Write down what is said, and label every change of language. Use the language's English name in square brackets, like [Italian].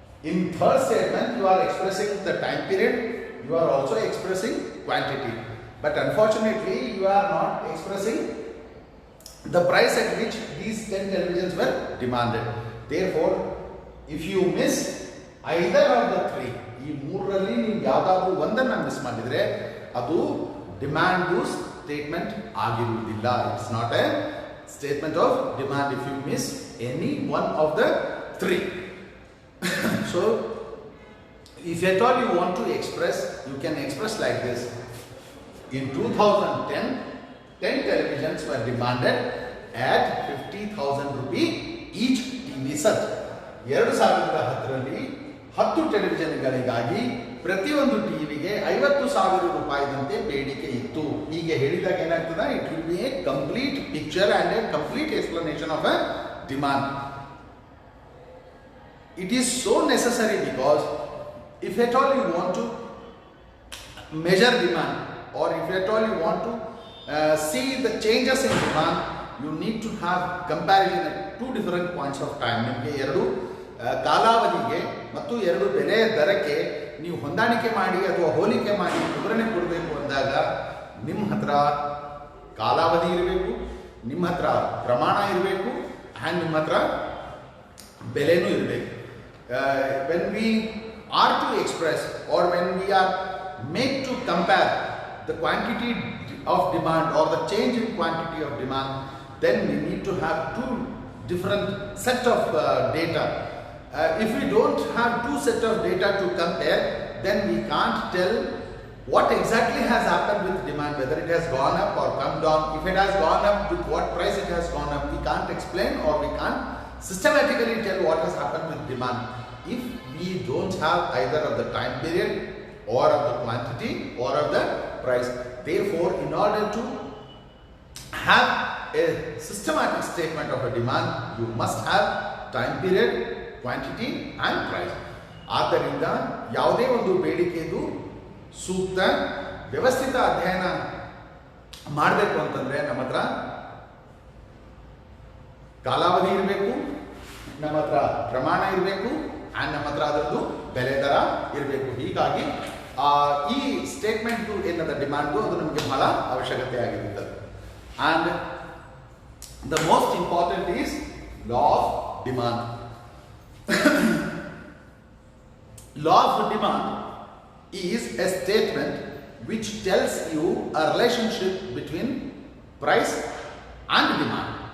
[English] In third statement, you are expressing the time period, you are also expressing quantity. But unfortunately, you are not expressing the price at which these 10 televisions were demanded. Therefore, if you miss either of the three, [Kannada] ಈ ಮೂರರಲ್ಲಿ ನೀವು ಯಾವುದಾದ್ರೂ ಒಂದನ್ನು miss ಮಾಡಿದರೆ ಅದು demand statement ಆಗಿರುವುದಿಲ್ಲ. [English] It's not a statement of demand if you miss any one of the three. So, if at all you want to express, you can express like this. In 2010, 10 televisions were demanded at 50,000 rupees each TV set. [Kannada] 2010ರಲ್ಲಿ 10 ಟೆಲಿವಿಷನ್ಗಳಿಗಾಗಿ ಪ್ರತಿಯೊಂದು ಟಿವಿಗೆ 50,000 ರೂಪಾಯಿದಂತೆ ಬೇಡಿಕೆ ಇತ್ತು. ಹೀಗೆ ಹೇಳಿದಾಗ ಏನಾಗ್ತದೆ? [English] It will be a complete picture and a complete explanation of a demand. It is so necessary because if at all you want to measure demand or if at all you want to see the changes in demand, you need to have comparison at two different points of time. [Kannada] ನಿಮಗೆ ಎರಡು ಕಾಲಾವಧಿಗೆ ಮತ್ತು ಎರಡು ಬೆಲೆಯ ದರಕ್ಕೆ ನೀವು ಹೊಂದಾಣಿಕೆ ಮಾಡಿ ಅಥವಾ ಹೋಲಿಕೆ ಮಾಡಿ ವಿವರಣೆ ಕೊಡಬೇಕು ಅಂದಾಗ ನಿಮ್ಮ ಹತ್ರ ಕಾಲಾವಧಿ ಇರಬೇಕು, ನಿಮ್ಮ ಹತ್ರ ಪ್ರಮಾಣ ಇರಬೇಕು ಆ್ಯಂಡ್ ನಿಮ್ಮ ಹತ್ರ ಬೆಲೆನೂ ಇರಬೇಕು. [English] When we are to express or when we are made to compare the quantity of demand or the change in quantity of demand, then we need to have two different set of data. If we don't have two set of data to compare, then we can't tell what exactly has happened with demand, whether it has gone up or come down. If it has gone up, with what price it has gone up, we can't explain or we can't systematically tell what has happened with demand if we don't have either of the time period or of the quantity or of the price. Therefore, in order to have a systematic statement of a demand, you must have time period, quantity and price. [Kannada] ಆದ್ದರಿಂದ ಯಾವುದೇ ಒಂದು ಬೇಡಿಕೆದು ಸೂಕ್ತ ವ್ಯವಸ್ಥಿತ ಅಧ್ಯಯನ ಮಾಡಬೇಕು ಅಂತಂದರೆ ನಮ್ಮ ಹತ್ರ ಕಾಲಾವಧಿ ಇರಬೇಕು, ನಮ್ಮ ಹತ್ರ ಪ್ರಮಾಣ ಇರಬೇಕು ಆ್ಯಂಡ್ ನಮ್ಮ ಹತ್ರ ಅದರದ್ದು ಬೆಲೆ ದರ ಇರಬೇಕು. ಹೀಗಾಗಿ ಈ ಸ್ಟೇಟ್ಮೆಂಟು ಏನದ ಡಿಮ್ಯಾಂಡು ಅದು ನಮಗೆ ಬಹಳ ಅವಶ್ಯಕತೆ ಆಗಿರುತ್ತದೆ. [English] And the most important is law of demand. Law of demand is a statement which tells you a relationship between price and demand.